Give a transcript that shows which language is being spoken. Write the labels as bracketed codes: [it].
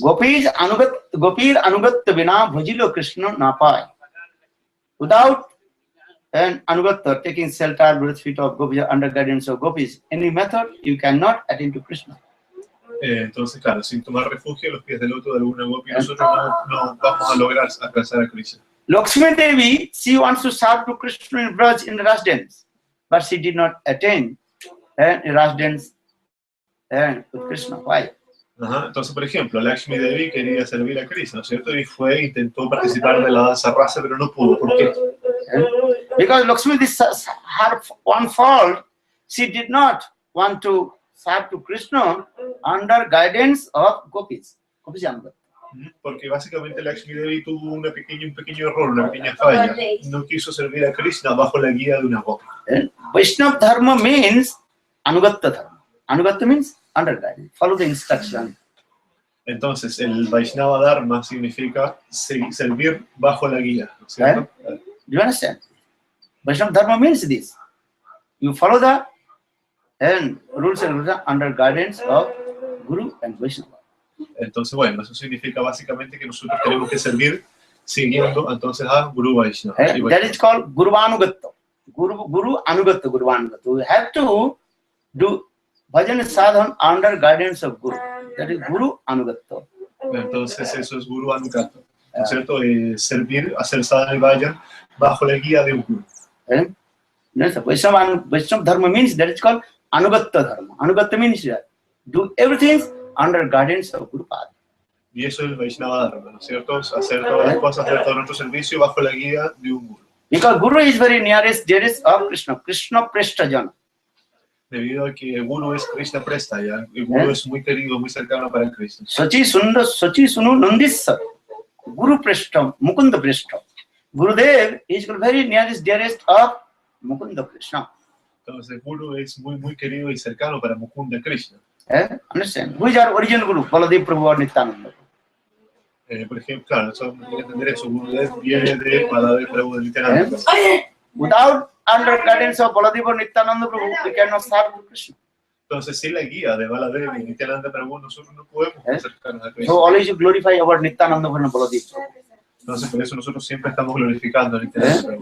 [bn] Gopir anugat vina bhajilo Krishna napai. [en] Without an anugat taking shelter, lotus feet of gopis, under guidance of gopis, any method you cannot attain to Krishna. [es] Entonces, claro, sin tomar refugio en los pies del loto de alguna gopi, nosotros no vamos a lograr alcanzar a Krishna. [en] Lakshmi Devi, she wants to serve to Krishna in Braj in the last dance, but she did not attain Raj dance with Krishna. Why? [es] Ajá. Entonces, por ejemplo, Lakshmi Devi quería servir a Krishna, ¿no es cierto? Y intentó participar de la danza rasa, pero no pudo. ¿Por qué? [en] Because Lakshmi, this is her one fault. She did not want to serve to Krishna under guidance of gopis. Gopis Anugatta. [es] Porque básicamente Lakshmi Devi tuvo un pequeño error, una pequeña falla. No quiso servir a Krishna bajo la guía de una gopi. [en] Vaishnava Dharma means Anugatta Dharma. Anugatta means under guidance. Follow the instruction. [es] Entonces, el Vaishnava Dharma significa servir bajo la guía, ¿no es cierto? [en] Do you understand? Vaishnava Dharma means this. You follow the rules and regulations under guidance of Guru and Vaishnava. [es] Entonces, bueno, eso significa básicamente que nosotros tenemos que servir siguiendo entonces a Guru Vaishnava. [en] That is called Guru Anugatta. Guru Anugatta, Guru Anugatta. We have to do bhajan sadhan under guidance of Guru. That is Guru Anugatta. [es] Entonces, eso es Guru Anugatta, ¿no es cierto? Servir, hacer sadhana y bhajan bajo la guía de un Guru. [en] Vaishnava Dharma means that is called Anugatta Dharma. Anugatta means that do everything under guidance of Guru Pada. [es] Y eso es el Vaishnava Dharma, ¿no es cierto? Hacer todas las cosas, hacer todo nuestro servicio bajo la guía de un Guru. [en] Because Guru is very nearest, dearest of Krishna. [sa] Krishna Preshta Jana. [es] Debido a que el Guru es Krishna Presta, ¿ya? El Guru es muy querido, muy cercano para Krishna. [sa] Sachi Sunu Nandissa. Guru Preshta, Mukunda Preshta. [en] Gurudev is very nearest, dearest of Mukunda Krishna. [es] Entonces, Guru es muy querido y cercano para Mukunda Krishna. [en] Understand? Who is our original Guru? Baladev Prabhu or Nityananda? [es] Por ejemplo, claro, eso hay que entender eso. Gurudev viene de Baladev Prabhu de Nityananda. [en] Without under guidance of Baladev or Nityananda Prabhu, we cannot serve Krishna. [es] Entonces, sin la guía de Baladev y Nityananda Prabhu, nosotros no podemos acercarnos a Krishna. [en] So always you glorify our Nityananda Prabhu and Baladev Prabhu. [es] Entonces, por eso nosotros siempre estamos glorificando a Nityananda Prabhu.